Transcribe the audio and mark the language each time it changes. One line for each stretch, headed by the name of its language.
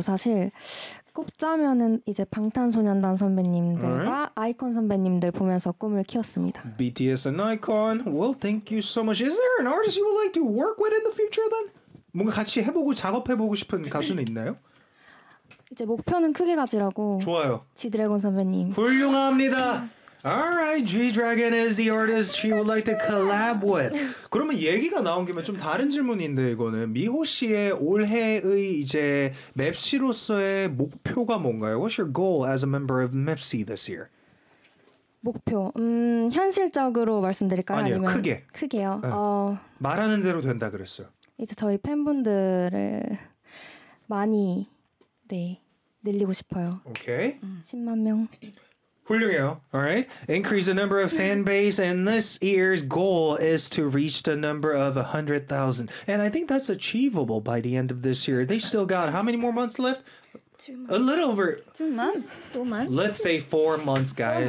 Korean: 사실 꼽자면은 이제 방탄소년단 선배님들과 아이콘 선배님들 보면서 꿈을 키웠습니다.
English: BTS and Icon. Well, thank you so much. Is there an artist you would like to work with in the future then?
Korean: 뭔가 같이 해보고 작업해보고 싶은 가수는 있나요? 이제 목표는 크게 가지라고. 좋아요. G-Dragon 선배님. 훌륭합니다.
English: Alright, G-Dragon is the artist she would like to collab with.
Korean: 그러면 얘기가 나온 김에 좀 다른 질문인데 이거는 미호 씨의 올해의 이제 맵시로서의 목표가 뭔가요?
English: What's your goal as a member of MEPSI this year?
Korean: 목표? 현실적으로 말씀드릴까요? 아니요, 아니면 크게. 크게요? 네. 말하는 대로 된다 그랬어요. 이제 저희 팬분들을 많이 늘리고 싶어요. 오케이. 10만 명. 훌륭해요.
English: All right. Increase the number of fan base, and this year's goal is to reach the number of 100,000. And I think that's achievable by the end of this year. They still got how many more months left? 2 months. A little over... 2 months? 4 months? Let's say 4 months, guys.